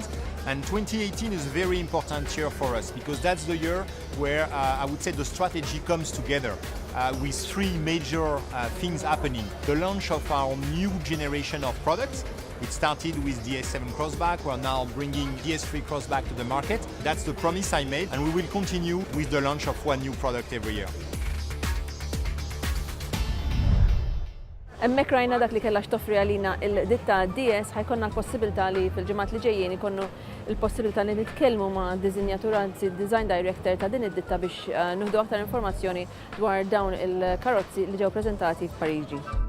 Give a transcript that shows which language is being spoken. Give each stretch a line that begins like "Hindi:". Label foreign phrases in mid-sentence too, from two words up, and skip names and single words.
English: And 2018 is a very important year for us because that's the year where I would say the strategy comes together with three major things happening. The launch of our new generation of products. It started with DS7 Crossback. We're now bringing DS3 Crossback to the market. That's the promise I made, and we will continue with the launch of one new product every year.
Maltese: Emmek rajna dak li kella xtoffri għalina il-ditta DS ħajkonna l-possibilità li fil-ġemat li ġejjien ikonnu l-possibilità li nitkellmu ma' dizinjatur, anzi
English: design director
Maltese: ta' din id-ditta biex nuħdu aktar informazzjoni dwar dawn il-karozzi li ġew preżentati f'Pariġi.